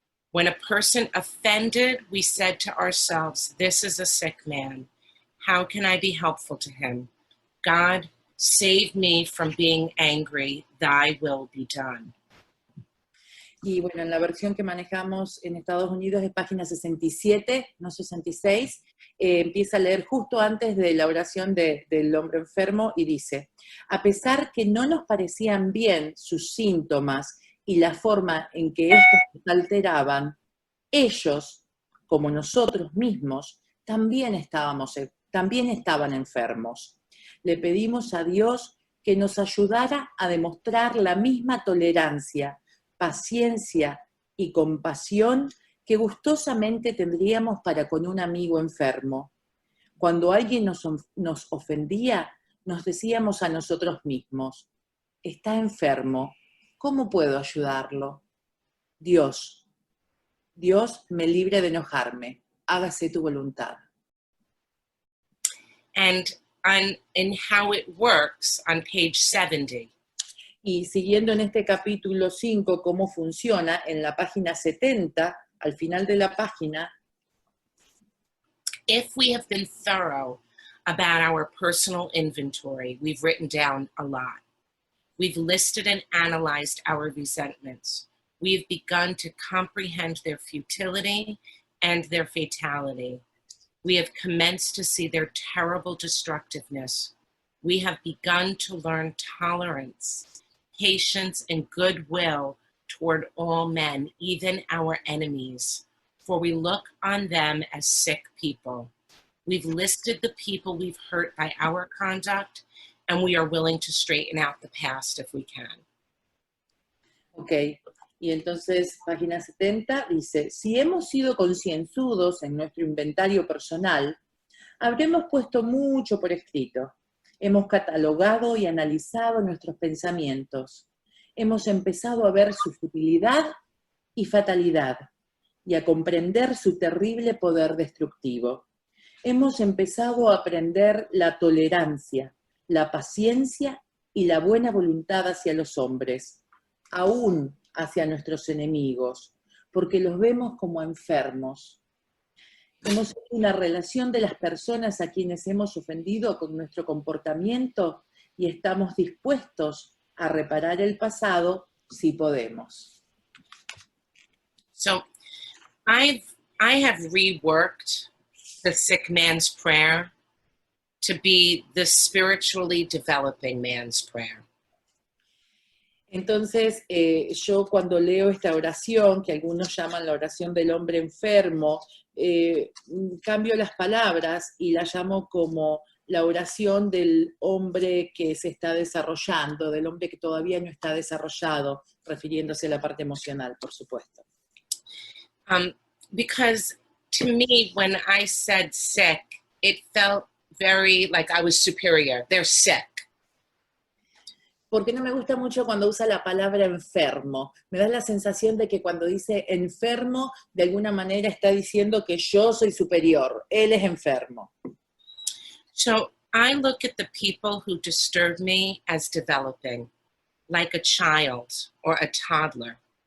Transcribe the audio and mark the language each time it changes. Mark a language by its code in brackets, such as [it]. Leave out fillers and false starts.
[en] When a person offended, we said to ourselves, this is a sick man. How can I be helpful to him? God, save me from being angry. Thy will be done. [es] y bueno, en la versión que manejamos en Estados Unidos es página 67, no 66, empieza a leer justo antes de la oración del hombre enfermo y dice, a pesar que no nos parecían bien sus síntomas y la forma en que estos nos alteraban, ellos, como nosotros mismos, también estaban enfermos. Le pedimos a Dios que nos ayudara a demostrar la misma tolerancia, paciencia y compasión que gustosamente tendríamos para con un amigo enfermo. Cuando alguien nos ofendía, nos decíamos a nosotros mismos, está enfermo, ¿cómo puedo ayudarlo? Dios me libre de enojarme, hágase tu voluntad. [en] And in how it works on page 70. [es] Y siguiendo en este capítulo 5, cómo funciona, en la página 70, al final de la página, [en] If we have been thorough about our personal inventory, we've written down a lot. We've listed and analyzed our resentments. We've begun to comprehend their futility and their fatality. We have commenced to see their terrible destructiveness. We have begun to learn tolerance, patience, and goodwill toward all men, even our enemies, for we look on them as sick people. We've listed the people we've hurt by our conduct, and we are willing to straighten out the past if we can. [es] ok, y entonces página 70 dice, si hemos sido concienzudos en nuestro inventario personal, habremos puesto mucho por escrito. Hemos catalogado y analizado nuestros pensamientos. Hemos empezado a ver su futilidad y fatalidad y a comprender su terrible poder destructivo. Hemos empezado a aprender la tolerancia, la paciencia y la buena voluntad hacia los hombres, aún hacia nuestros enemigos, porque los vemos como enfermos. Hemos hecho una relación de las personas a quienes hemos ofendido con nuestro comportamiento y estamos dispuestos a reparar el pasado si podemos. [en] So I have reworked the sick man's prayer to be the spiritually developing man's prayer. [es] Entonces, yo cuando leo esta oración, que algunos llaman la oración del hombre enfermo, cambio las palabras y la llamo como la oración del hombre que se está desarrollando, del hombre que todavía no está desarrollado, refiriéndose a la parte emocional, por supuesto. [en] Because to me, when I said sick, it felt very like I was superior. They're sick. [es] Porque no me gusta mucho cuando usa la palabra enfermo. Me da la sensación de que cuando dice enfermo, de alguna manera está diciendo que yo soy superior, él es enfermo. [en] So I look at the people who disturb me as developing, like a child or a toddler.